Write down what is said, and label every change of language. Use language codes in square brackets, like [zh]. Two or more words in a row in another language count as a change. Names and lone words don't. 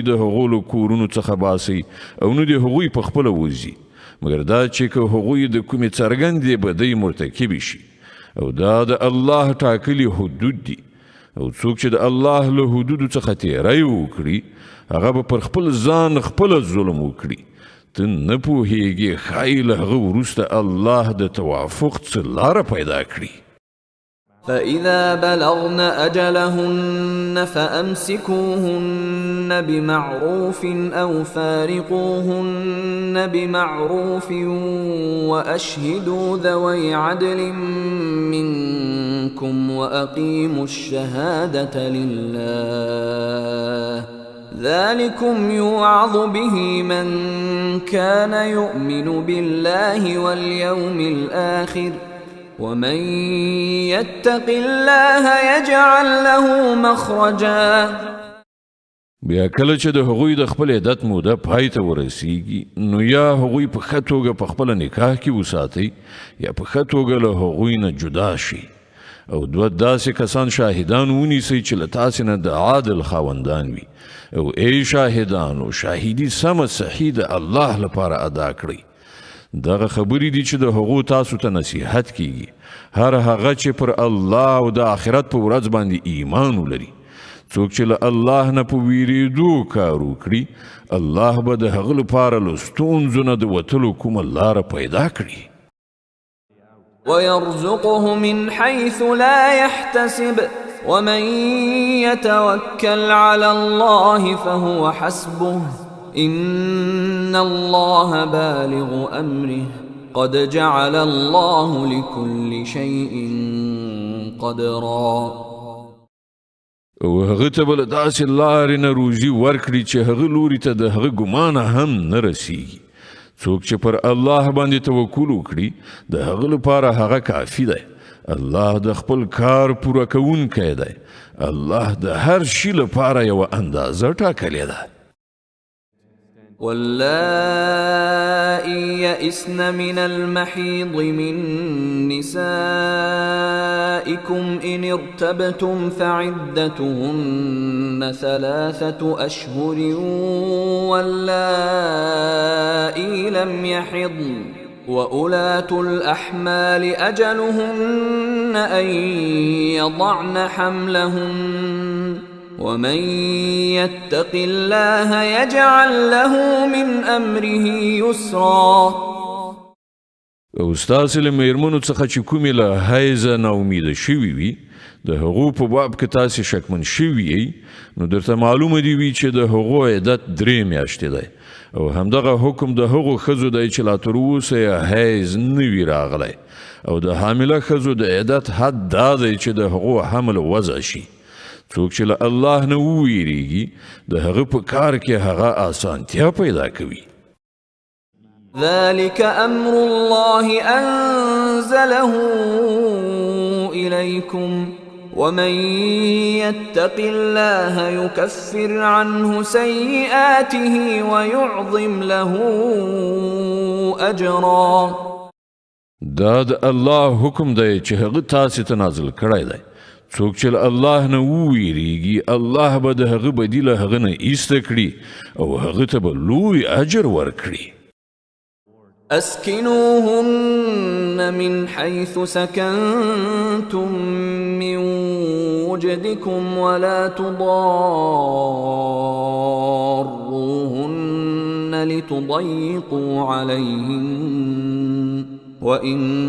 [ps] د هغو له کورونو څخه باسئ او نه د هغوی په خپله وځي مګر دا چې که هغوی د کومې څرګندې بدۍ مرتکبې شي او دا د الله ټاکلي حدود دي او څوک چې د الله له حدودو څخه تیری وکړي هغه به پر خپل ځان خپله ظلم وکړي ته نه پوهیږې ښایي له هغه وروسته الله د توافق څه لاره پیدا کړي [ar] فإذا بلغن أجلهن فأمسكوهن بمعروف أو فارقوهن بمعروف وأشهدوا ذوي عدل منكم وأقيموا الشهادة لله ذلكم يوعظ به من كان يؤمن بالله واليوم الآخر ومن يتق الله يجعل له مخرجا [ps] بیا کله چې د هغوی د خپل عدت موده پای ته ورسیږي نو یا هغوی په ښه توګه په خپله نکاح کې وساتئ یا په ښه توګه له هغوی نه جدا شي او دوه داسې کسان شاهدان ونیسئ چې له تاسې نه د عادل خاوندان وي او ای شاهدانو شاهدي سمه صحیح د الله لپاره ادا کړئ دغه خبرې دي چې د هغو تاسو ته نصیحت کیږي هر هغه چې پر الله او د آخرت په ورځ باندې ایمان ولري څوک چې له الله نه په ویریدو کار وکړي الله به د هغه لپاره له ستونزو نه د وتلو کومه لاره پیدا کړي [ar] ويرزقه من حيث لا يحتسب ومن يتوكل على الله فهو حسبه إن الله بالغ أمره قد جعل الله لكل شيء قدرا [ps] او هغه ته بل داسې لارې نه روزي ورکړي چې هغه لوري ته د هغه ګمانه هم نه رسیږي څوک چې پر الله باندې توکل وکړي د هغه لپاره هغه کافي دی الله د خپل کار پوره کوونکی دی الله د هر شي لپاره یو اندازه ټاکلې ده [ar] واللائي يئسن من المحيض من نسائكم إن ارتبتم فعدتهن 3 أشهر واللائي لم يحضن وأولاة الأحمال أجلهن أن يضعن حملهن ومن يتق الله يجعل له من أمره يسرا. [ps] او ستاسې له میرمنو څخه چې کومې له حیضه ناامیده شوي وي د هغو په باب که تاسې شکمن شوي یئ نو درته معلومه دي وي چې د هغو عدت 3 میاشتې دی او همدغه حکم د هغو ښځو دی چې لا تر اوسه یې حیض نه وي راغلی او د حامله ښځو د عدت حد دا دی چې د هغو حمل وضع شي. څوک چې له الله نه وویریږي د هغه په کار کې هغه آسانتیا پیدا کوي. [ar] ذلك أمر الله أنزله إليكم ومن يتق الله يكفر عنه سيئاته ويعظم له أجرا. [ps] دا د الله حکم دی چې هغه تاسې ته نازل کړی دی. څوک چې الله نه وویریږي الله به د هغه بدیله هغه نه ایسته کړي او هغه ته به لوی اجر ورکړي. [ar] أسكنوهن من حيث سكنتم من وجدكم ولا تضاروهن لتضيقوا عليهن وإن